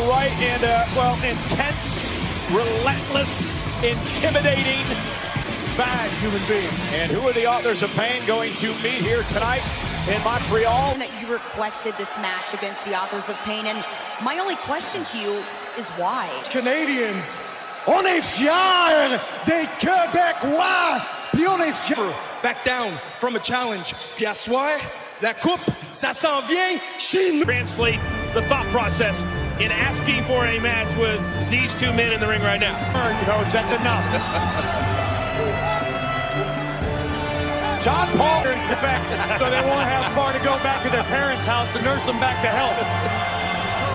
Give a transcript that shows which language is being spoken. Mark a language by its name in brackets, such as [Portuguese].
[English] Right, and well, intense, relentless, intimidating, bad human beings. And who are the authors of pain going to meet here tonight in Montreal? That you requested this match against the authors of pain, and my only question to you is why? [French] Canadians, on est fiers des Québécois, puis on est fiers. [English] Back down from a challenge. [French] Puis à soir, la coupe, ça s'en vient chez nous. [English] Translate the thought process in asking for a match with these two men in the ring right now. Coach, that's enough. John Paul. So they won't have far to go back to their parents' house to nurse them back to health.